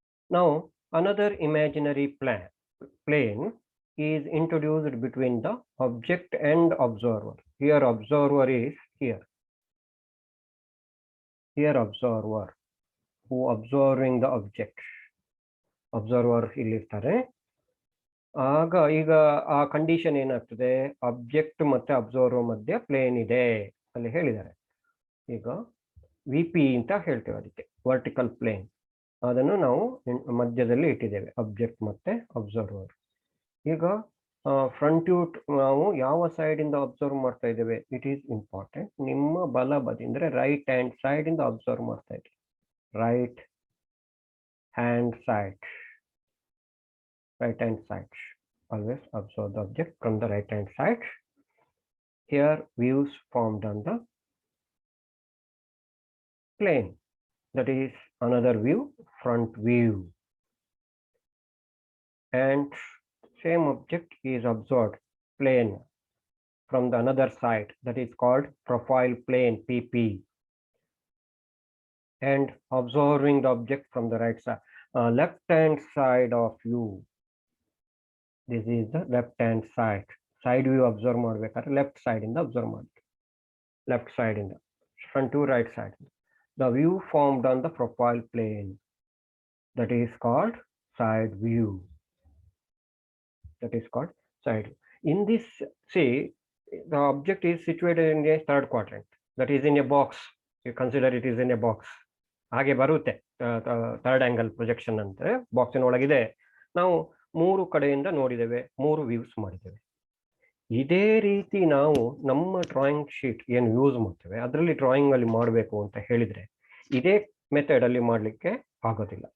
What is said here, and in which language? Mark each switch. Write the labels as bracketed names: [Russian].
[English] Now another imaginary plane is introduced between the object and observer. Here observer is here. Here observer who observing the object. [Kannada] Observer ಇಲ್ಲಿರ್ತಾರೆ. ಈಗ ಆ condition ಏನಾಗ್ತದೆ, object ಮತ್ತೆ observer ಮಧ್ಯೆ plane ಇದೆ ಅಲ್ಲಿ ಹೇಳಿದ್ದಾರೆ. ಈಗ VP ಅಂತ ಹೇಳ್ತೇವೆ ಅದಕ್ಕೆ, ವರ್ಟಿಕಲ್ ಪ್ಲೇನ್. ಅದನ್ನು ನಾವು ಮಧ್ಯದಲ್ಲಿ ಇಟ್ಟಿದ್ದೇವೆ, ಅಬ್ಜೆಕ್ಟ್ ಮತ್ತೆ ಅಬ್ಸರ್ವರ್. ಈಗ ಫ್ರಂಟ್ ವ್ಯೂ ನಾವು ಯಾವ ಸೈಡ್ ಇಂದ ಅಬ್ಸರ್ವ್ ಮಾಡ್ತಾ ಇದ್ದೇವೆ, [English] It is important. [Kannada] ನಿಮ್ಮ ಬಲ ಬದಿ ಅಂದ್ರೆ ರೈಟ್ ಹ್ಯಾಂಡ್ ಸೈಡ್ ಇಂದ ಅಬ್ಸರ್ವ್ ಮಾಡ್ತಾ ಇದ್ದೀವಿ. [English] Right hand side, right hand side. Always observe the object from the right hand side. Here views formed on the plane, that is another view, front view, and same object is observed plane from the another side, that is called profile plane, PP, and observing the object from the right side, left hand side of view. This is the left hand side. [Kannada] Side view observe ಮಾಡಬೇಕಾದ್ರೆ left side ಇಂದ observe ಮಾಡಿ, left side ಇಂದ, front to right side. [English] The view formed on the profile plane, that is called side view. That is called side. In this, see, the object is situated in a third quadrant, that is in a box. You consider it is in a box. [Kannada] ಹಾಗೆ ಬರುತ್ತೆ third angle projection ಅಂದ್ರೆ ಬಾಕ್ಸಿನ ಒಳಗಿದೆ. ನಾವು 3 ಕಡೆಯಿಂದ ನೋಡಿದ್ದೇವೆ, 3 views ಮಾಡಿದ್ದೇವೆ. ಇದೇ ರೀತಿ ನಾವು ನಮ್ಮ ಡ್ರಾಯಿಂಗ್ ಶೀಟ್ ಏನು ಯೂಸ್ ಮಾಡ್ತೇವೆ ಅದರಲ್ಲಿ ಡ್ರಾಯಿಂಗ್ ಅಲ್ಲಿ ಮಾಡಬೇಕು ಅಂತ ಹೇಳಿದ್ರೆ ಇದೇ ಮೆಥಡ್ ಅಲ್ಲಿ ಮಾಡ್ಲಿಕ್ಕೆ ಆಗೋದಿಲ್ಲ.